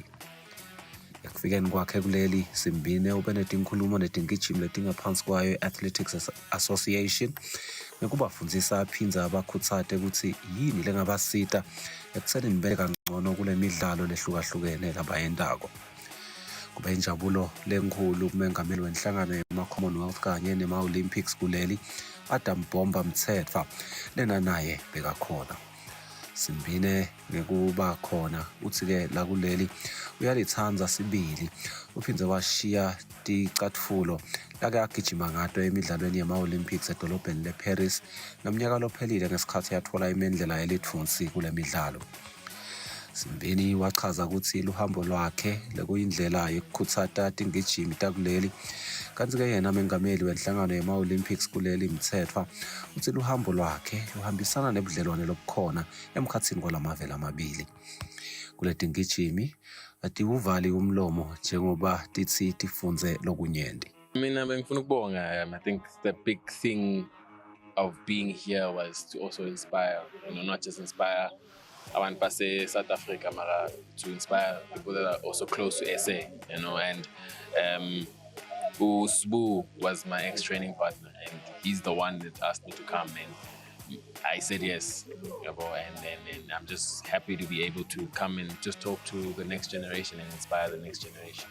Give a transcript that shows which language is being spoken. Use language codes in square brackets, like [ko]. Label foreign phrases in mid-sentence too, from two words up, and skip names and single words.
[ss] Ekufikeni kwakhe kuleli Simbine ube netinkhulumo netingijimi letingaphansi kwayo i-Athletics Association ngekubafundzisa aphindze abakhutsate ukuthi yini lengabasita ekuthenini bebe kangcono kule midlalo lehlukahlukene labayendako. Kube injabulo lenkhulu kumengameli wenhlangano yema-Commonwealth kanye nema-Olympics kuleli Adam Bomba Mtsetfa lena naye bekakhona. Simbine ngekuba khona uthi-ke la kuleli uyalithanza sibili uphindze washiya ticatfulo lake agijima ngato emidlalweni yema-Olympics edolobheni leParis ngomnyaka lophelile ngesikhathi yathola imendlela yelithunsi kule midlalo. Simbini wachaza ukuthi luhambo lwakhe lekuyindlela yokukhutsata tingijimi takuleli kanti-ke yena mengameli wenhlangano yema-Olympics kuleli Mtsetfa uthi luhambo lwakhe luhambisana nebudlelwane lobukhona emkhatsini kwalamavele amabili. Kule tingijimi atiwuvali umlomo njengoba tithi tifunze lokunyenti. Mina bengifuna ukubonga. [en] I think the big thing of being here was to also inspire, not just inspire [ss] abantu base [en] South Africa, but to inspire people that are also close to SA, and Sbu was my ex-training partner, and he's the one that asked me to come, and I said yes, and I'm just happy to be able to come and just talk to the next generation and inspire the next generation.